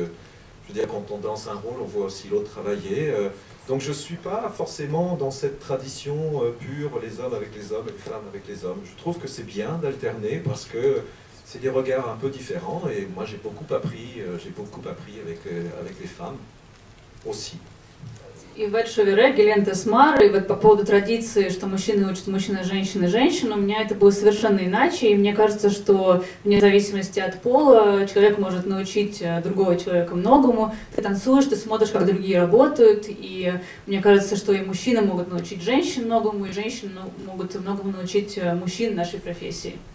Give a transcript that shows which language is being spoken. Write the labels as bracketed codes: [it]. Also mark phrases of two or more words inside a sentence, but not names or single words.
[fr] Je veux dire, quand on danse un rôle, on voit aussi l'autre travailler. Donc je ne suis pas forcément dans cette tradition pure, les hommes avec les hommes, les femmes avec les hommes. Je trouve que c'est bien d'alterner parce que c'est des regards un peu différents et moi j'ai beaucoup appris avec les femmes aussi. [ru] Ивет Шовере, Гюлен Тесмар, и вот по поводу традиции, что мужчины учат мужчины, женщину, у меня это было совершенно иначе, и мне кажется, что вне зависимости от пола человек может научить другого человека многому. Ты танцуешь, ты смотришь, как другие работают, и мне кажется, что и мужчины могут научить женщин многому, и женщины могут многому научить мужчин нашей профессии.